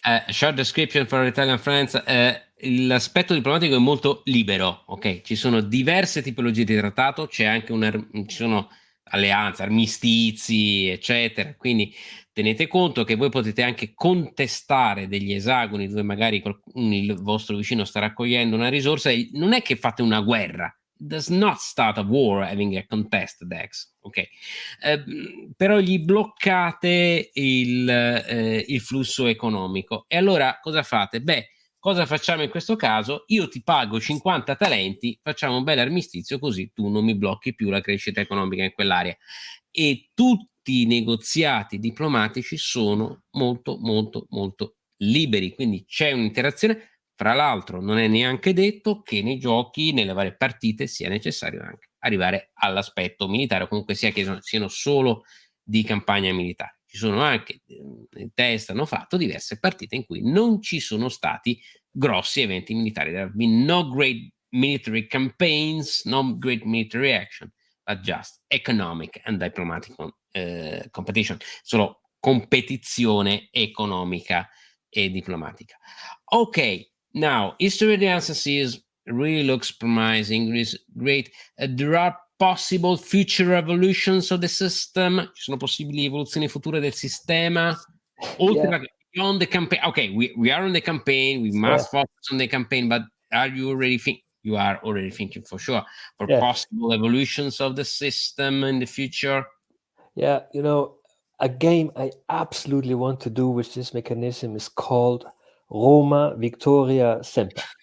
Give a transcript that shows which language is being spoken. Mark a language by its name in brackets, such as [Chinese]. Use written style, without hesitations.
[English] Short description for Italian friends. [Italian] L'aspetto diplomatico è molto libero, ok? Ci sono diverse tipologie di trattato, c'è anche ci sono alleanze, armistizi, eccetera. Quindi tenete conto che voi potete anche contestare degli esagoni dove magari il vostro vicino sta raccogliendo una risorsa e non è che fate una guerra. It does not start a war having a contest dex, ok? Però gli bloccate il flusso economico. E allora cosa fate? Beh, cosa facciamo in questo caso? Io ti pago 50 talenti, facciamo un bel armistizio così tu non mi blocchi più la crescita economica in quell'area. E tutti i negoziati diplomatici sono molto, molto, molto liberi, quindi c'è un'interazione. Fra l'altro non è neanche detto che nei giochi, nelle varie partite, sia necessario anche arrivare all'aspetto militare, o comunque sia che siano solo di campagna militare. Ci sono anche, in testa hanno fatto diverse partite in cui non ci sono stati grossi eventi militari. [English] There have been no great military campaigns, no great military action, but just economic and diplomatic competition. [Italian] Solo competizione economica e diplomatica. Ok. [English] Now, history analysis really looks promising, is great. There are possible future evolutions of the system. [Italian] Ci sono possibili evoluzioni future del sistema. [English] Beyond the campaign. Okay, we are on the campaign. We must focus on the campaign. But are you already you are already thinking for sure for possible evolutions of the system in the future? Yeah, you know, a game I absolutely want to do with this mechanism is called Roma Victoria Semper.